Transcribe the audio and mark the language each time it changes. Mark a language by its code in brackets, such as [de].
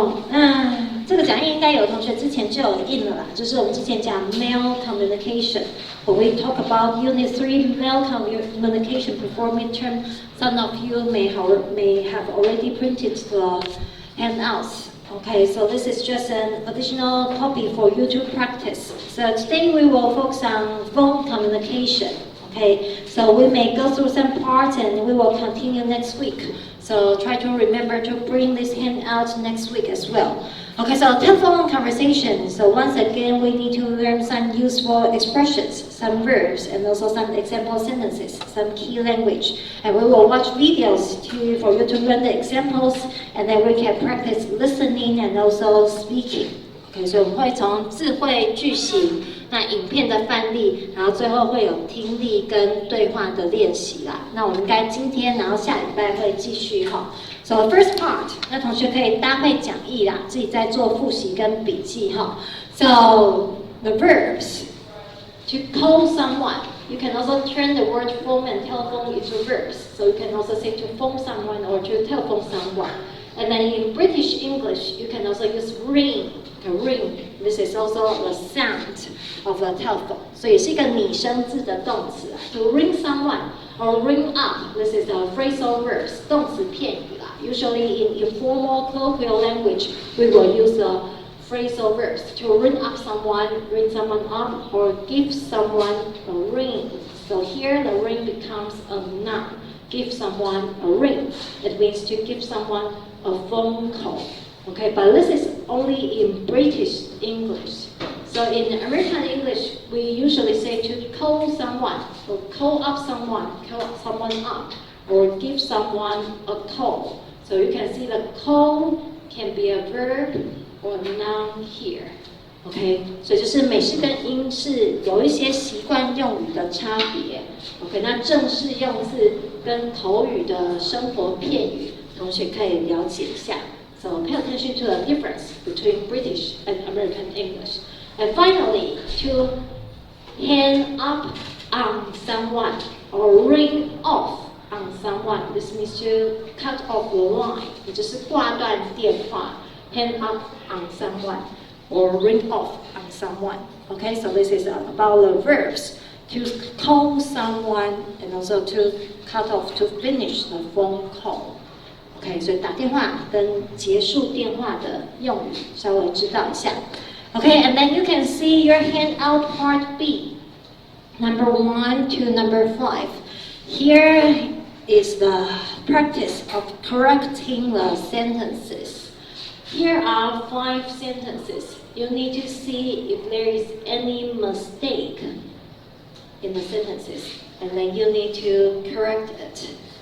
[zh] 那这个讲义应该有同学之前就有印了啦，就是我们之前讲 male communication. [en] When we talk about Unit 3 male communication before midterm, some of you may have already printed the handouts. Okay, so this is just an additional copy for you to practice. So today we will focus on phone communication. Okay, so we may go through some parts and we will continue next week. So try to remember to bring this handout next week as well. Okay, so telephone conversation. So once again, we need to learn some useful expressions, some verbs, and also some example sentences, some key language. And we will watch videos for you to learn the examples, and then we can practice listening and also speaking. [zh] Okay, 所以我们会从智慧句型、那影片的范例，然后最后会有听力跟对话的练习啦。那我们应该今天，然后下礼拜会继续哈。 [en] So first part， [zh] 那同学可以搭配讲义啦，自己在做复习跟笔记哈。 [en] So the verbs to call someone. You can also turn the word phone and telephone into verbs. So you can also say to phone someone or to telephone someone. And then in British English, you can also use ring. Ring. This is also the sound of the telephone. [zh] 所以也是一个拟声字的动词啊。 [en] To ring someone or ring up. This is a phrasal verbs. [zh] 动词片语啦。 [en] Usually in informal colloquial language, we will use the phrasal verbs to ring up someone, ring someone up, or give someone a ring. So here the ring becomes a noun. Give someone a ring. It means to give someone a phone call. Okay, but this is only in British English. So in American English, we usually say to call someone, or call up someone up, or give someone a call. So you can see the call can be a verb or noun here. [zh] OK， 所以就是美式跟英式有一些习惯用语的差别。 OK， 那正式用字跟口语的生活片语，同学可以了解一下。 [en] So pay attention to the difference between British and American English. And finally, to hang up on someone or ring off on someone. This means to cut off the line. [zh] 也就是挂断电话。 [en] Hang up on someone or ring off on someone. Okay, so this is about the verbs to call someone and also to cut off, to finish the phone call. [zh] Okay, 所以打电话跟结束电话的用语稍微知道一下。 [en] Okay, and then you can see your handout part B, number 1 to number 5. Here is the practice of correcting the sentences. Here are 5 sentences. You need to see if there is any mistake in the sentences, and then you need to correct it.